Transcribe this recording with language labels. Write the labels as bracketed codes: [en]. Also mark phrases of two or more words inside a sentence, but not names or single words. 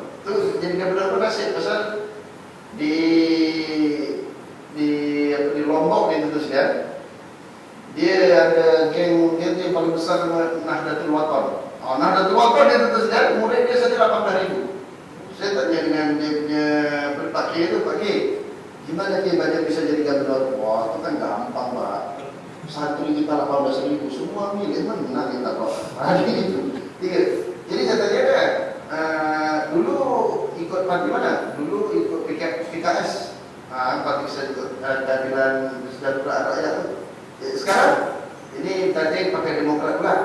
[ms] Tu jadi gubernur pun nasib pasal di Lombok dia tu sekalian. Dia ada geng dia paling besar Nahdlatul Wathon. Nahdlatul Wathon dia tu sekalian, murid dia saja 18,000. Saya tanya dengan dia punya Pak-Kiai tu, Pak-Kiai, [id] gimana Kiai Bacem bisa jadi gubernur? Wah, itu kan gampang Pak. Santri kita 18,000, semua milih menang kita Pak. Itu. [ms] Jadi kata dia kan, dulu ikut parti mana? Dulu ikut PKS, Parti Keadilan Sejahtera Rakyat tu. Sekarang ini tadi pakai Demokrat pula.